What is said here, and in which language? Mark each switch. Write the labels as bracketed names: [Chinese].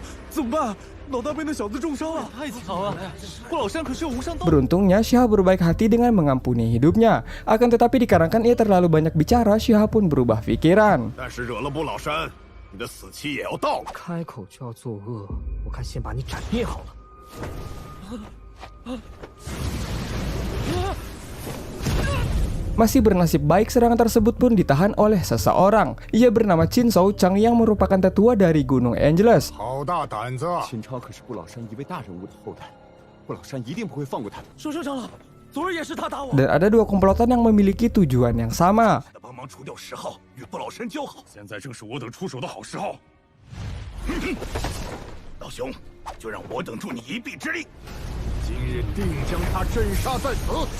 [Chinese] 怎么办？老大被那小子重伤了，太巧了！不老山可是有无上道。 [Indonesian] Beruntungnya Shihao berbaik hati dengan mengampuni hidupnya. Akan tetapi dikarenakan ia terlalu banyak bicara, Shihao pun berubah pikiran. [Chinese] 但是惹了不老山，你的死期也要到了。开口就要作恶，我看先把你斩灭好了。 [Indonesian] Masih bernasib baik, serangan tersebut pun ditahan oleh seseorang. Ia bernama Qin Shou Chang yang merupakan tetua dari Gunung Angeles. [Chinese] 好大胆子！秦超可是不老山一位大人物的后代，不老山一定不会放过他的。收长老，昨儿也是他打我。 [Indonesian] Dan ada 2 komplotan yang memiliki tujuan yang sama. [Chinese] 帮忙除掉10号，与不老山交好。现在正是我等出手的好时候。老兄，就让我等助你一臂之力。今日定将他镇杀在此。